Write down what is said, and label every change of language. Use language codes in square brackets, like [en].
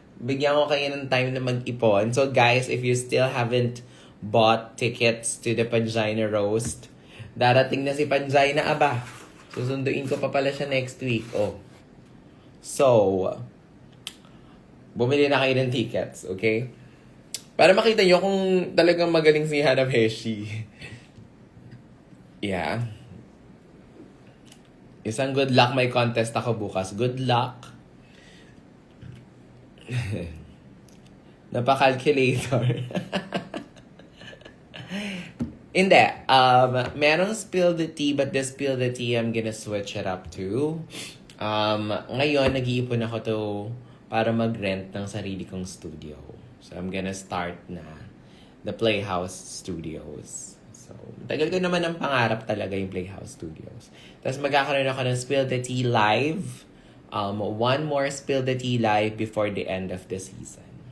[tl] Bigyan ko kayo ng time na mag-ipon. [en] So guys, if you still haven't bought tickets to the Pangina Roast, [tl] darating na si Pangina, aba. Susunduin ko pa pala siya [en] next week. [tl] Oh. So, bumili na kayo ng tickets, okay? Para makita nyo kung talagang magaling si Hana Beshi. Yeah. Isang good luck, may contest ako bukas. Good luck. Napa-calculator. Hindi. Merong [en] spill the tea, but the spill the tea, I'm gonna switch it up to. [tl] Ngayon, nag-iipon ako to para mag-rent ng sarili kong studio. [en] So, I'm gonna start na the Playhouse Studios. [tl] So, tagal ko naman ang pangarap talaga yung Playhouse Studios. Tapos magkakaroon ako ng Spill the Tea Live. [en] One more Spill the Tea Live before the end of the season.